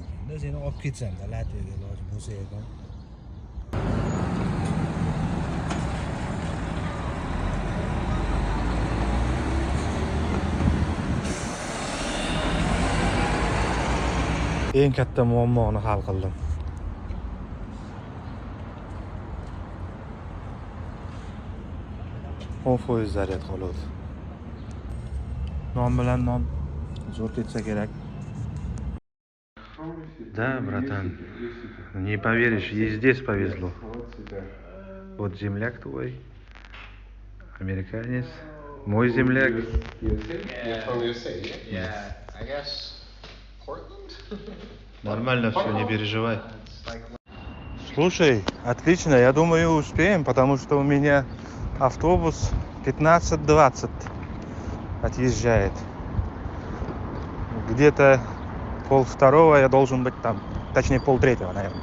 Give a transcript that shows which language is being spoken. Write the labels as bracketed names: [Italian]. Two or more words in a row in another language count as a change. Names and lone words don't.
[Uzbek] Endi seni olib ketsam-da, Latviyaga iloji bo'lsa ekan. Eng katta muammoni hal qildim. %10 zaryad qoladi. Non bilan non zo'r ketsa kerak. [Russian] Да, братан, не поверишь, и здесь повезло. Вот земляк твой, американец, мой земляк. [English] You're from USA, yeah? I guess Portland? [Russian] Нормально все, не переживай. Слушай, отлично, я думаю, успеем, потому что у меня автобус 15:20 отъезжает. Где-то 1:30 я должен быть там, точнее 1:30, наверное.